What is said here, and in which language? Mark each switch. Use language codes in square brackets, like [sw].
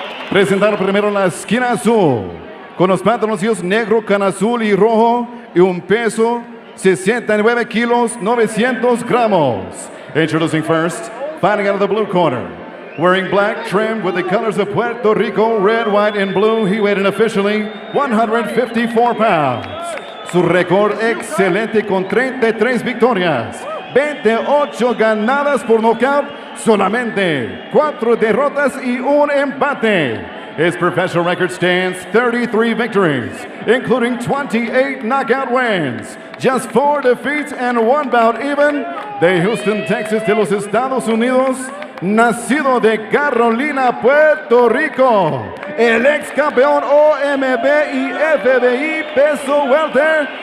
[es] Presentar primero la esquina azul, con los pantaloncillos negro con azul y rojo y un peso 69 kilos 900 gramos. [en] Introducing first, fighting out of the blue corner. Wearing black, trimmed with the colors of Puerto Rico, red, white, and blue, he weighed in officially 154 pounds. [es] Su récord excelente con 33 victorias, 28 ganadas por nocaut, solamente 4 derrotas y un empate. [en] His professional record stands 33 victories, including 28 knockout wins, just 4 defeats and 1 bout even. [es] De Houston, Texas, de los Estados Unidos, nacido de Carolina, Puerto Rico, el ex campeón OMB y FBI peso welter.